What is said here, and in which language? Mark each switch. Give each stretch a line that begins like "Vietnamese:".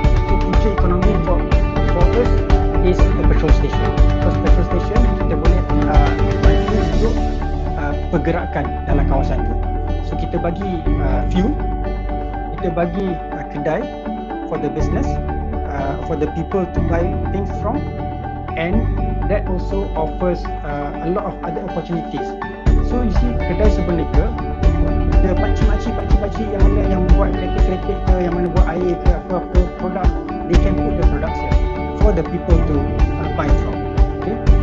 English: So
Malay: punca ekonomi
English: for us is the petrol station.
Malay: Because petrol station kita boleh untuk pergerakan dalam kawasan tu.
English: So
Malay: kita bagi fuel, kita bagi kedai
English: for the business, for the people to buy things from, and that also offers a lot of other opportunities. So you see
Malay: kedai sebenarnya the pakcik-pakcik yang buat kreatif ke, yang mana buat air ke, apa-apa produk,
English: they can put the products here for the people to buy from. Okay?